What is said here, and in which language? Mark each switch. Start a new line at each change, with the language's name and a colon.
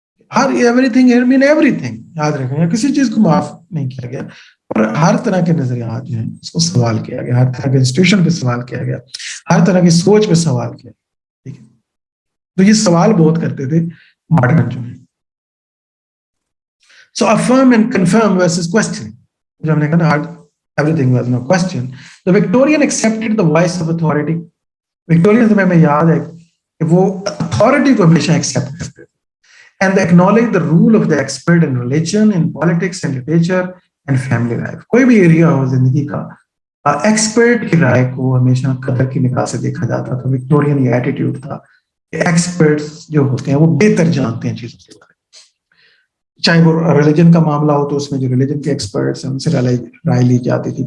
English: everything mean everything,
Urdu: یاد رکھیں، کسی چیز کو معاف نہیں کیا گیا، اور ہر طرح کے نظریات جو ہیں اس کو سوال کیا گیا، ہر طرح کے انسٹیٹیوشن پہ سوال کیا گیا، ہر طرح کی سوچ پہ سوال کیا. ٹھیک ہے، تو یہ سوال بہت کرتے تھے ماڈرن جو ہے.
English: So affirm and confirm versus questioning.
Urdu: جو ہم نے کہا نا
English: everything was no question. The Victorian accepted the voice of authority.
Urdu: Victorian میں یاد ہے کہ وہ authority کو ہمیشہ accept کرتے تھے.
English: And they acknowledge the rule of the expert in religion, in politics and literature and family life.
Urdu: کوئی بھی ایریا ہو زندگی کا، ایکسپرٹ کی رائے کو ہمیشہ قدر کی نگاہ سے دیکھا جاتا تھا. وکٹورین یہ ایٹیٹیوڈ تھا کہ ایکسپرٹس جو ہوتے ہیں وہ بہتر جانتے ہیں چیزوں کے بارے میں. چاہے وہ ریلیجن کا معاملہ ہو تو اس میں جو ریلیجن کے ایکسپرٹس ہیں ان سے رائے لی جاتی تھی.